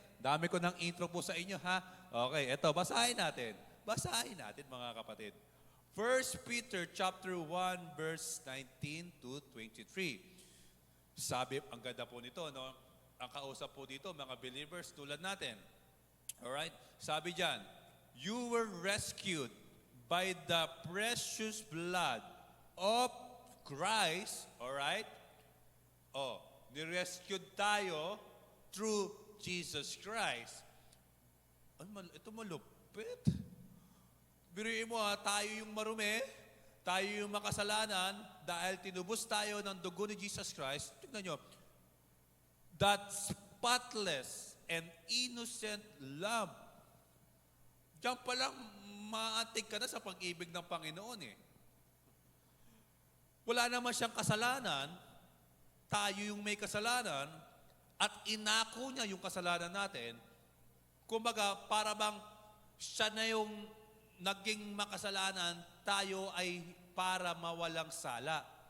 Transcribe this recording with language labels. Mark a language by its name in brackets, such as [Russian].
[Filipino] Dami ko ng intro po sa inyo, ha? Okay, eto, basahin natin. Basahin natin, mga kapatid. 1 Peter chapter 1 verse 19 to 23. Sabi, ang ganda po nito, no? Ang kausap po dito, mga believers tulad natin. [English] Alright? [Filipino] Sabi diyan, [English] you were rescued by the precious blood of Christ. Alright? [Filipino] Oh, ni-rescued tayo through Jesus Christ. Ito malupit. Biruin mo, tayo yung marumi, tayo yung makasalanan, dahil tinubos tayo ng dugo ni Jesus Christ. Tignan nyo, [English] that spotless and innocent love. [Filipino] Diyan pa lang, maaantig ka na sa pag-ibig ng Panginoon eh. Wala naman siyang kasalanan, tayo yung may kasalanan, at inako niya yung kasalanan natin. Kumbaga, para bang siya na yung naging makasalanan, tayo ay para mawalang sala.